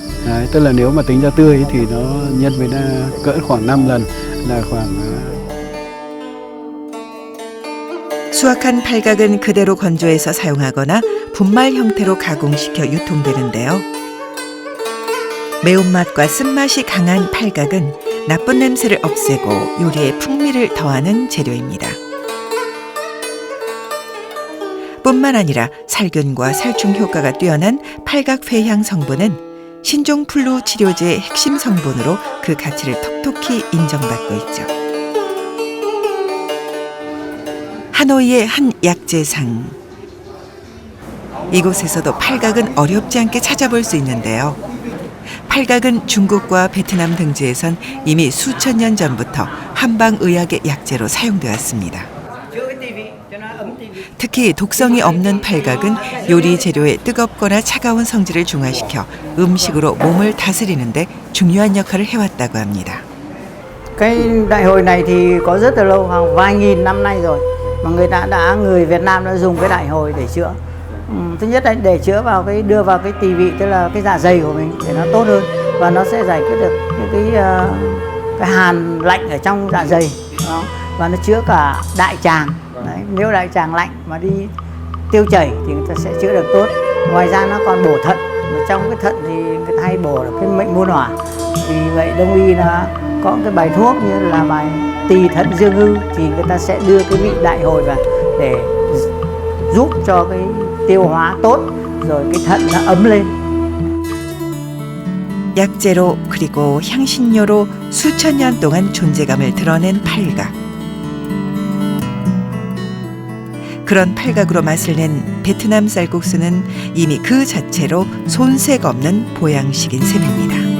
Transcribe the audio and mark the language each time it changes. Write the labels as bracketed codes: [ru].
[vi] Đấy, tức là nếu mà tính ra tươi thì nó nhân với cỡ khoảng 5 lần là khoảng. [ko] 수확한 팔각은 그대로 건조해서 사용하거나 분말 형태로 가공시켜 유통되는데요. 매운맛과 쓴맛이 강한 팔각은 나쁜 냄새를 없애고 요리에 풍미를 더하는 재료입니다. 뿐만 아니라 살균과 살충 효과가 뛰어난 팔각 회향 성분은 신종플루 치료제의 핵심 성분으로 그 가치를 톡톡히 인정받고 있죠. 하노이의 한 약재상. 이곳에서도 팔각은 어렵지 않게 찾아볼 수 있는데요. 팔각은 중국과 베트남 등지에선 이미 수천 년 전부터 한방의학의 약재로 사용되었습니다. 특히 독성이 없는 팔각은 요리 재료의 뜨겁거나 차가운 성질을 중화시켜 음식으로 몸을 다스리는데 중요한 역할을 해왔다고 합니다. [vi] Cái đại hội này thì có rất là lâu, hàng vài nghìn năm nay rồi mà người Việt Nam đã dùng cái đại hội để chữa. Thứ nhất là để chữa vào đưa vào cái tỳ vị, tức là cái dạ dày của mình để nó tốt hơn và nó sẽ giải quyết được những cái hàn lạnh ở trong dạ dày đó. Và nó chữa cả đại tràng. Đấy, nếu đại tràng lạnh mà đi tiêu chảy thì người ta sẽ chữa được tốt. Ngoài ra nó còn bổ thận, trong cái thận thì người ta hay bổ được cái mệnh môn hỏa. Vì vậy đông y là có cái bài thuốc như là bài tỳ thận dương hư thì người ta sẽ đưa cái vị đại hồi vào để giúp cho cái tiêu hóa tốt, rồi cái thận nó ấm lên. [ko] 약재로 그리고 향신료로 수천 년 동안 존재감을 드러낸 팔각. 그런 팔각으로 맛을 낸 베트남 쌀국수는 이미 그 자체로 손색 없는 보양식인 셈입니다.